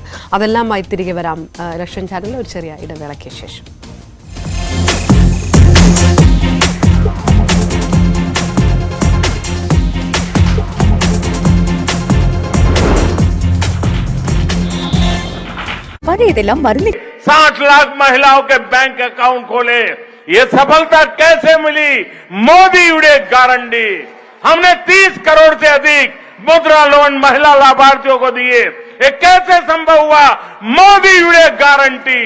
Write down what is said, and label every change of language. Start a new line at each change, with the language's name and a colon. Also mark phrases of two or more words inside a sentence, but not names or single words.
Malayalam: അതെല്ലാമായി തിരികെ വരാം റഷ്യൻ ചാനലിൽ ഒരു ചെറിയ ഇടവേളയ്ക്ക് ശേഷം. ഇതെല്ലാം
Hindi: 60 लाख महिलाओं के बैंक अकाउंट खोले. ये सफलता कैसे मिली? मोदी उड़े गारंटी. हमने 30 करोड़ से अधिक मुद्रा लोन महिला लाभार्थियों को दिए. ये कैसे संभव हुआ? मोदी उड़े गारंटी.